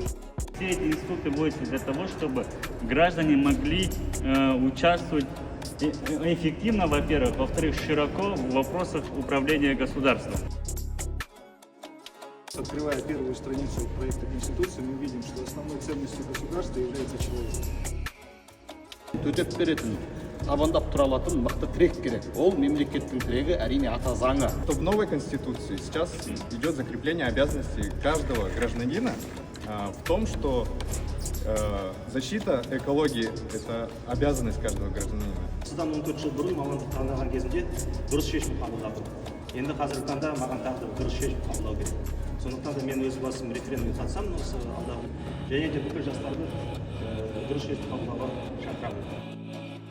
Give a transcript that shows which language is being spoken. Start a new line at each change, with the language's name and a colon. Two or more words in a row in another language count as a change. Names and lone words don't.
Russian: Все эти институты вводятся для того, чтобы граждане могли участвовать эффективно, во-первых, во-вторых, широко в вопросах управления государством. Открывая первую страницу проекта Конституции, мы видим, что основной ценностью государства является человек.
Kazakh: Төтеп беретін, табандап тұра алатын мықты тірек керек. Ол мемлекеттің тірегі әрине ата заңы.
Russian: В новой Конституции сейчас идет закрепление обязанностей каждого гражданина в том, что защита экологии – это обязанность каждого гражданина.
Kazakh: Осыдан 14 жыл бұрын мамандық таңдаған кезімде дұрыс шешім қабылдадым. Енді қазіргі таңда маған тағы да дұрыс шешім қабылдау керек. Сондықтан да мен өз басым референдумға қатысамын осы алдағы және де бүкіл жастарды дұрыс шешім қабылдауға шақырамын.